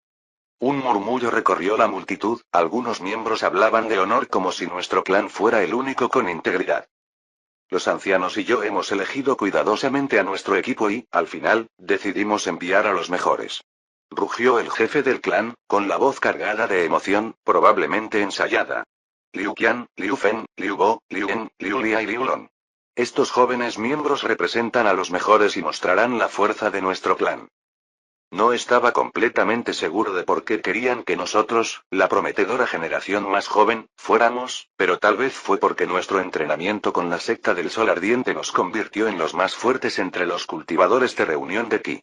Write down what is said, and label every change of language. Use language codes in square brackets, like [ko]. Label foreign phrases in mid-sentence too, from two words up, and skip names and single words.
[es] Un murmullo recorrió la multitud, algunos miembros hablaban de honor como si nuestro clan fuera el único con integridad. Los ancianos y yo hemos elegido cuidadosamente a nuestro equipo y, al final, decidimos enviar a los mejores. Rugió el jefe del clan, con la voz cargada de emoción, probablemente ensayada. Liu Qian, Liu Fen, Liu Bo, Liu En, Liu Lia y Liu Long. Estos jóvenes miembros representan a los mejores y mostrarán la fuerza de nuestro clan. No estaba completamente seguro de por qué querían que nosotros, la prometedora generación más joven, fuéramos, pero tal vez fue porque nuestro entrenamiento con la secta del Sol Ardiente nos convirtió en los más fuertes entre los cultivadores de reunión de Ki.